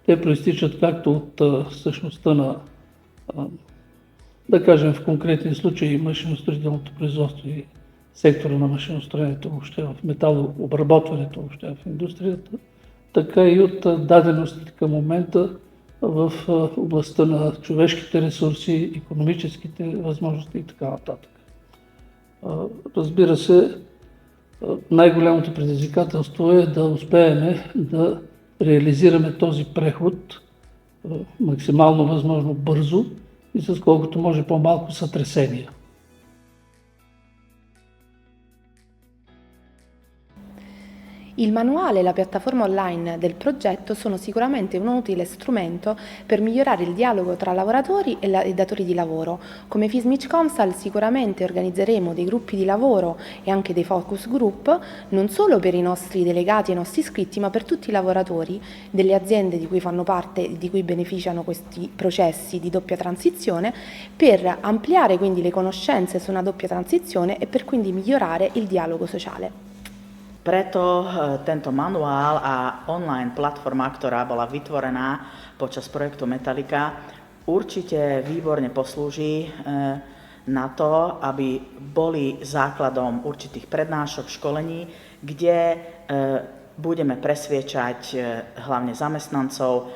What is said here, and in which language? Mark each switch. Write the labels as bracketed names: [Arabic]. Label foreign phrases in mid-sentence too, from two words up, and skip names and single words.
[Bulgarian] Те проистичат както от същността на, да кажем в конкретния случай, машиностроителното производство и сектора на машиностроението въобще, в металообработването въобще в индустрията, така и от даденостите към момента в областта на човешките ресурси, икономическите възможности и така нататък. Разбира се, най-голямото предизвикателство е да успеем да реализираме този преход максимално възможно бързо и с колкото може по-малко сътресения. [Italian] Il manuale e la piattaforma online del progetto sono sicuramente un utile strumento per migliorare il dialogo tra lavoratori e datori di lavoro. Come FISMIC Comsal sicuramente organizzeremo dei gruppi di lavoro e anche dei [English] focus group, [Italian] non solo per i nostri delegati e i nostri iscritti, ma per tutti i lavoratori delle aziende di cui fanno parte e di cui beneficiano questi processi di doppia transizione, per ampliare quindi le conoscenze su una doppia transizione e per quindi migliorare il dialogo sociale. [Slovak] Preto tento manuál a online platforma, ktorá bola vytvorená počas projektu Metallica, určite výborne poslúži na to, aby boli základom určitých prednášok, školení, kde budeme presviečať hlavne zamestnancov,